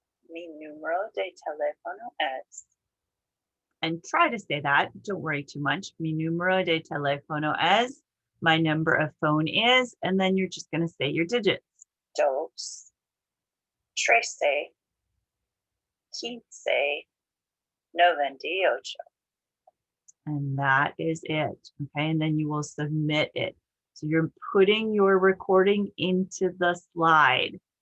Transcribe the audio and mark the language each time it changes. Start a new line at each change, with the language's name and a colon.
Spanish: Mi número de teléfono es.
English: And try to say that, don't worry too much.
Spanish: Mi número de teléfono es.
English: My number of phone is, and then you're just gonna say your digits. 2, 13, 15, 98. And that is it, okay? And then you will submit it. So you're putting your recording into the slide.